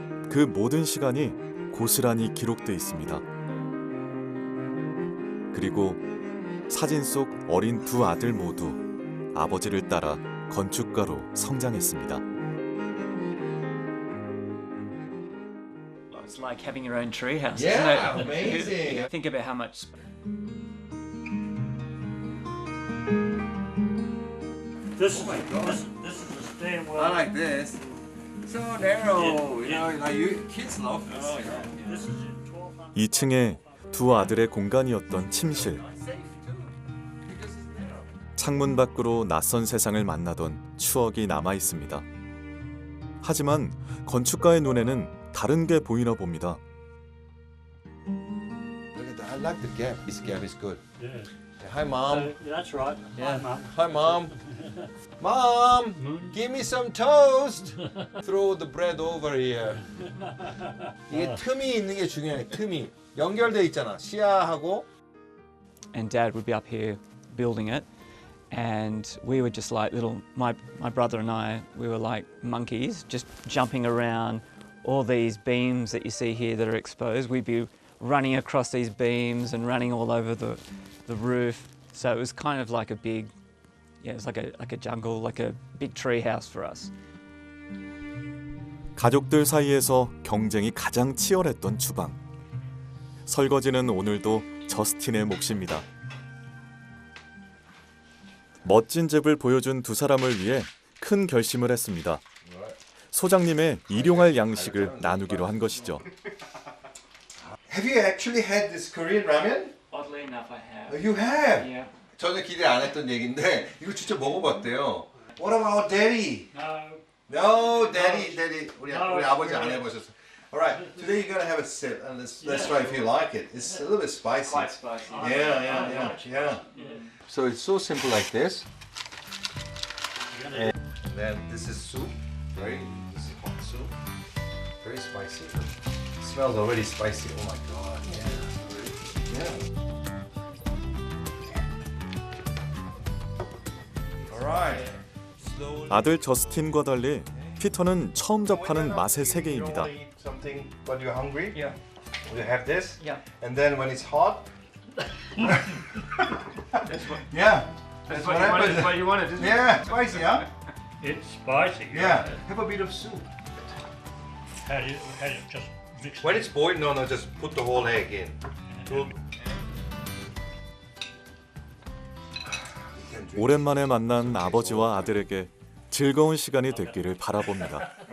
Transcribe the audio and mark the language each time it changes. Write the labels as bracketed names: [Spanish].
[Korean] 그 모든 시간이 고스란히 기록돼 있습니다. 그리고 사진 속 어린 두 아들 모두 아버지를 따라 건축가로 성장했습니다. [English] It's like having your own tree house, Yeah, isn't it? amazing. Think about how much. This is the stairwell. I like this. So narrow. You know, like you kids love this. This is in 1200. [Korean] 2층에 두 아들의 공간이었던 침실. 창문 밖으로 낯선 세상을 만나던 추억이 남아 있습니다. 하지만 건축가의 눈에는 다른 게 보이나 봅니다. [English] Look at that. like the gap. This gap is good. Yeah. Hi, Mom. That's right. Yeah. Hi, Mum. Hi, Mom. Mom, give me some toast. Throw the bread over here. [Korean] 이게 틈이 있는 게 중요해. 틈이 연결돼 있잖아. 시야하고. [English] And Dad would be up here building it, and we were just like my brother and I, we were like monkeys, just jumping around all these beams that you see here that are exposed. We'd be running across these beams and running all over the roof. So it was kind of like a big, it was like a jungle, like a big tree house for us. [Korean] 가족들 사이에서 경쟁이 가장 치열했던 주방. 설거지는 오늘도 저스틴의 몫입니다. 멋진 집을 보여준 두 사람을 위해 큰 결심을 했습니다. 소장님의 일용할 양식을 나누기로 한 것이죠. [English] Have you actually had this Korean ramen? Oddly enough, I have. You have. Yeah. [Korean] 전혀 기대 안 했던 얘긴데 이거 진짜 먹어봤대요. [English] What about Daddy? No, Daddy. [Korean] 우리 아버지 안 해보셨어. [English] Alright, today you're gonna have a sip and let's try if you like it. It's a little bit spicy. Quite spicy. Yeah. So it's so simple like this. And then this is soup. This is hot soup. Very spicy. It smells already spicy. Oh my god. Yeah. Alright. [Korean] 아들 저스틴과 달리 피터는 처음 접하는 맛의 세계입니다. [English] Something when you're hungry. Yeah. You have this. Yeah. And then when it's hot. That's what, Yeah. that's what what you wanted. happens. That's what you wanted, isn't it? Yeah. Spicy, huh? It's spicy. Yeah. Have a bit of soup. How do you just mix When it's boiled, no, just put the whole egg in. [Korean] 오랜만에 만난 아버지와 아들에게 즐거운 시간이 됐기를 바라봅니다.